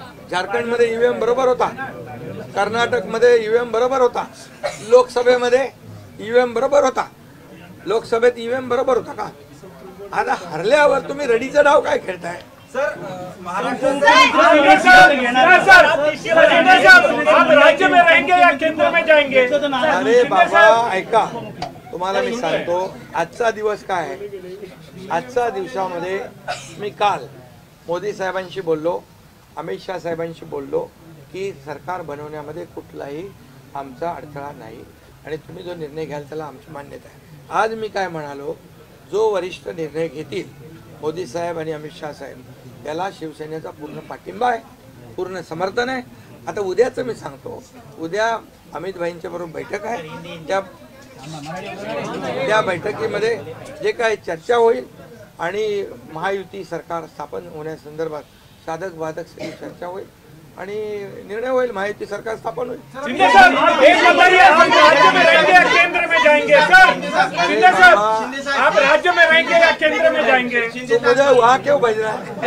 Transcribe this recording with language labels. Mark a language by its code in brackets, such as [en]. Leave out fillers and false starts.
[mr] झारखंडमध्ये ईव्हीएम बरोबर होता, कर्नाटकमध्ये ईव्हीएम बरोबर होता, लोकसभेमध्ये ईव्हीएम बरोबर होता, लोकसभेत ईव्हीएम बरोबर होता का? आता हरल्यावर तुम्ही रडीचा डाव काय खेळताय? [hi] आप राज्य में रहेंगे या केंद्र में जाएंगे? [mr] अरे बाबा ऐका, तुम्हाला मी सांगतो आजचा दिवस काय आहे. आजच्या दिवसामध्ये मी काल मोदी साहेबांशी बोललो, अमित शाह साहेबांशी बोललो की सरकार बनवण्यामध्ये कुठलाही आमचा अडथळा नाही आणि तुम्ही जो निर्णय घ्याल त्याला आमची मान्यता आहे. आज मी काय म्हणालो, जो वरिष्ठ निर्णय घेतील मोदी साहेब आणि अमित शाह साहेब त्याला शिवसेनेचा पूर्ण पाठिंबा आहे, पूर्ण समर्थन आहे. आता उद्याचं मी सांगतो, उद्या अमित भाईंच्या बरोबर बैठक आहे. त्या बैठकीमध्ये जे काही चर्चा होईल आणि महायुती सरकार स्थापन होण्यासंदर्भात साधक बाधक सगळी चर्चा होईल आणि निर्णय होईल, महायुती सरकार स्थापन होईल. [hi] शिंदे साहब, एक बताइए, आप राज्य में रहेंगे या केंद्र में जाएंगे? सर शिंदे साहब, आप राज्य में रहेंगे या केंद्र में जाएंगे? तो मुझे वहाँ क्यों भेजना है?